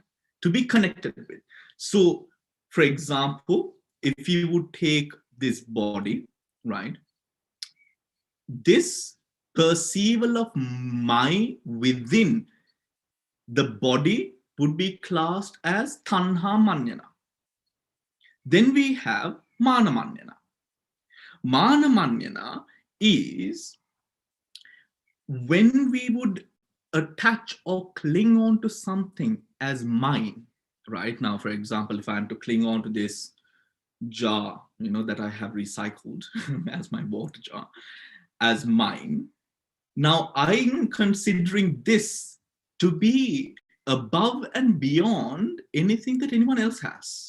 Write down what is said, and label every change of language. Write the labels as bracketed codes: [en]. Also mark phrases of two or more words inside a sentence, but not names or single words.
[en] To be connected with. So, for example, if you would take this body, right? This perceivable of my within the body would be classed as [pi] tanha manyana. [en] Then we have [pi] mana manyana. Mana manyana [en] is when we would attach or cling on to something as mine, right? Now, for example, if I am to cling on to this jar, that I have recycled as my water jar, as mine, now I'm considering this to be above and beyond anything that anyone else has.